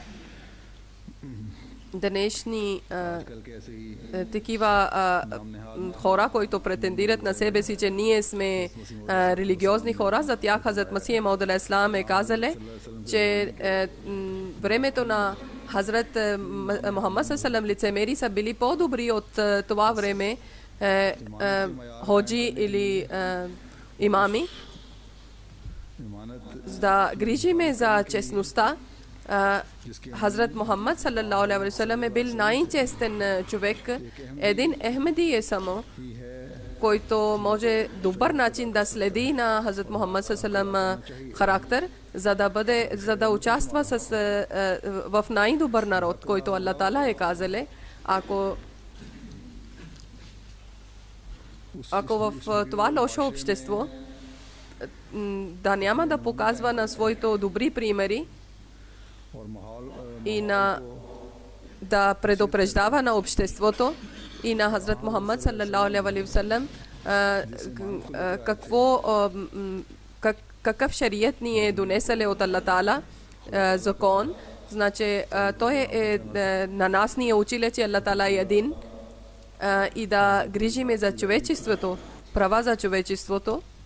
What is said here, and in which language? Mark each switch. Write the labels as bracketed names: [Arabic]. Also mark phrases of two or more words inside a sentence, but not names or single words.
[Bulgarian] Днешни такива хора, които претендират на себе си, че ние сме религиозни хора, за тях Хазрат Масих Мауд алейхиссалам е казали, че времето на Хазрат Мухаммад саллаллаху лицемери са били по-добри от това време ходжи или имами. Да грижиме за честността. Хазрат Мухаммад [Arabic] صلى الله عليه وسلم [Bulgarian] е бил най-честен човек. Един Ахмеди е само, който може добър начин да следи на Хазрат Мухаммад [Arabic] صلى الله عليه وسلم [Bulgarian] характер, за да участва в най-добър народ, който Аллах Таала е казал. Ако в това лошо общество да няма да показва на своите добри примери и да предупреждава на обществото и на Хазрат Мухаммад [Arabic] صلى الله عليه وسلم [Bulgarian] какъв шарият ни е донесъл от Аллах Таала закон. Значи той на нас ни е учил, че Аллах Таала е един и да грижиме за човечеството, права за човечеството.